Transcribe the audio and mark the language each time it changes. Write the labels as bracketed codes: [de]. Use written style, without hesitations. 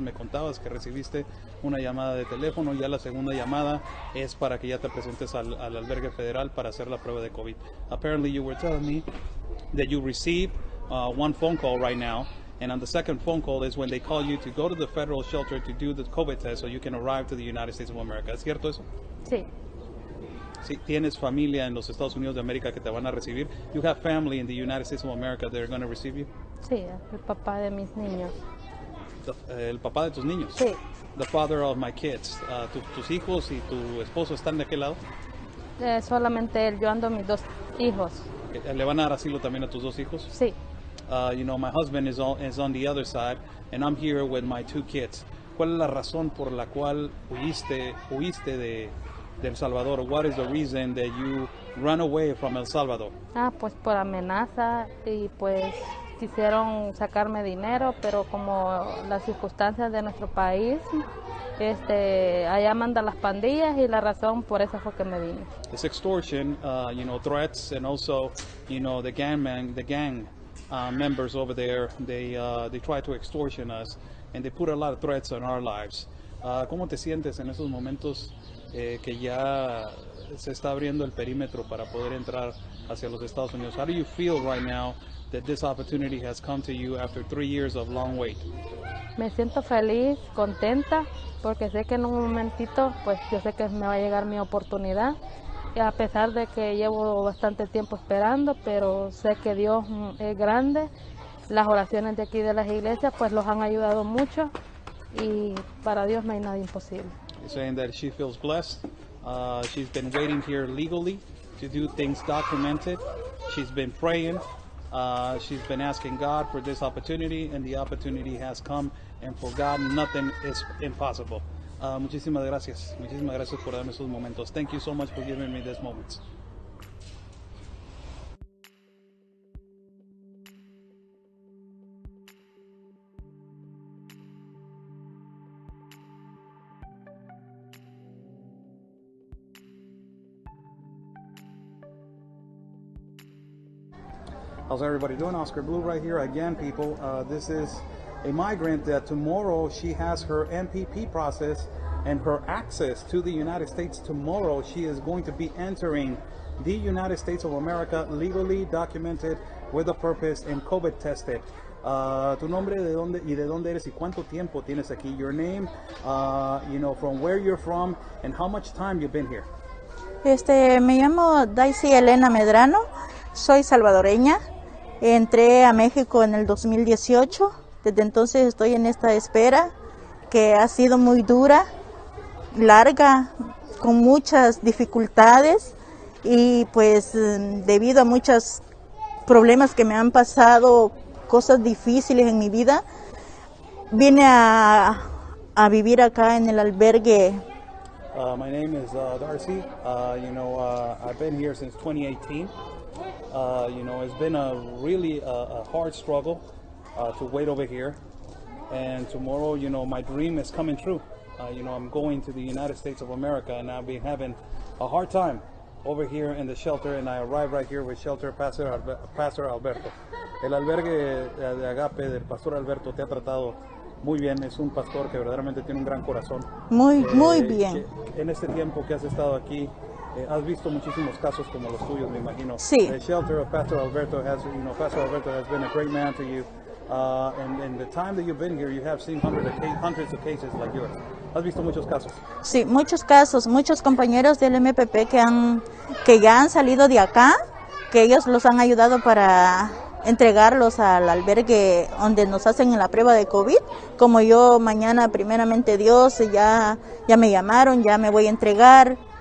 [es] Me contabas que recibiste una llamada de teléfono. Ya la segunda llamada es para que ya te presentes al albergue federal para hacer la prueba de COVID. [en] Apparently you were telling me that you received one phone call right now. And on the second phone call is when they call you to go to the federal shelter to do the COVID test so you can arrive to the United States of America. [es] ¿Es cierto eso? Sí. Sí, tienes familia en los Estados Unidos de América que te van a recibir. [en] You have family in the United States of America that are going to receive you. [es] Sí, el papá de mis niños. El papá de tus niños. Sí. [en] The father of my kids. [es] Tus hijos y tu esposo están de aquel lado. Solamente él, yo ando mis 2 hijos. ¿Le van a dar asilo también a tus 2 hijos? Sí. [en] My husband is on the other side, and I'm here with my 2 kids. [es] ¿Cuál es la razón por la cual huiste de El Salvador? [en] What is the reason that you run away from El Salvador? [es] Pues por amenaza y pues quisieron sacarme dinero, pero como las circunstancias de nuestro país, allá mandan las pandillas y la razón por eso fue que me vine. [en] It's extortion, threats, and also, the gang members over there, they try to extortion us, and they put a lot of threats on our lives. [es] ¿Cómo te sientes en esos momentos que ya se está abriendo el perímetro para poder entrar hacia los Estados Unidos? [en] How do you feel right now that this opportunity has come to you after 3 years of long wait? [es] Me siento feliz, contenta, porque sé que en un momentito, pues yo sé que me va a llegar mi oportunidad, y a pesar de que llevo bastante tiempo esperando, pero sé que Dios es grande. Las oraciones de aquí de las iglesias pues los han ayudado mucho, y para Dios no hay nada imposible. [en] You're saying that she feels blessed. She's been waiting here legally to do things documented. She's been praying. She's been asking God for this opportunity, and the opportunity has come, and for God nothing is impossible. [es] Muchísimas gracias por darme esos momentos. [en] Thank you so much for giving me these moments. How's everybody doing? Oscar Blue right here again, people. This is a migrant that tomorrow she has her MPP process and her access to the United States. Tomorrow she is going to be entering the United States of America legally documented with a purpose and COVID tested. [es] Tu nombre, de dónde eres y cuánto tiempo tienes aquí. [en] Your name, from where you're from and how much time you've been here. [es] Me llamo Daisy Elena Medrano, soy salvadoreña. Entré a México en el 2018, desde entonces estoy en esta espera que ha sido muy dura, larga, con muchas dificultades, y pues debido a muchos problemas que me han pasado, cosas difíciles en mi vida, vine a vivir acá en el albergue. [en] My name is Darcy. I've been here since 2018. It's been a really hard struggle to wait over here, and tomorrow, my dream is coming true. I'm going to the United States of America, and I've been having a hard time over here in the shelter, and I arrived right here with shelter Pastor Alberto. [es] El albergue de Agape del Pastor Alberto te ha tratado muy bien, es un pastor que verdaderamente tiene un gran corazón. Muy bien. En este tiempo que has estado aquí, has visto muchísimos casos como los tuyos, me imagino. Sí. [en] The shelter of Pastor Alberto Pastor Alberto has been a great man to you. And the time that you've been here, you have seen hundreds of cases like yours. [es] ¿Has visto muchos casos? Sí, muchos casos, muchos compañeros del MPP que ya han salido de acá, que ellos los han ayudado para entregarlos al albergue donde nos hacen la prueba de COVID. Como yo mañana, primeramente Dios, ya me llamaron, ya me voy a entregar.